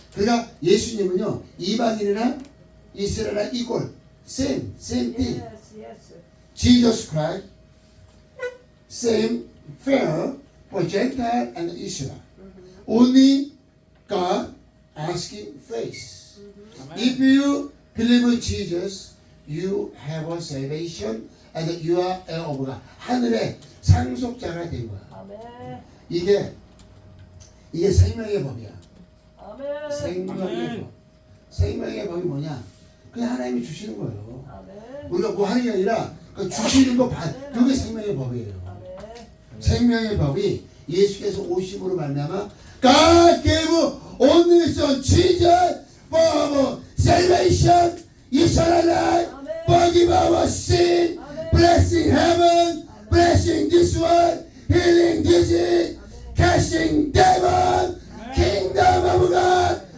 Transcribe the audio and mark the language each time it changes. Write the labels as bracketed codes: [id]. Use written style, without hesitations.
[ko] 그러니까 예수님은요 이방인이나 이스라엘이나 이꼴 [en] same thing. Yes, yes. Jesus Christ same fair for Gentile and Israel. Only God asking face. If you believe in Jesus, you have a salvation and you are heir of God. [ko] 하늘의 상속자가 된 거야. 아멘. 이게 생명의 법이야. 아멘. 생명의 아멘. 법. 생명의 법이 뭐냐? 그냥 하나님이 주시는 거예요. 아멘. 우리가 뭐 하는 게 아니라 그 주시는 거 받. 그게 생명의 법이에요. 아멘. 생명의 법이 예수께서 오심으로 말미암아 [en] God gave only Son Jesus for our salvation, eternal life, forgive our sin, blessing heaven, blessing this world, healing disease, casting demon, kingdom of God.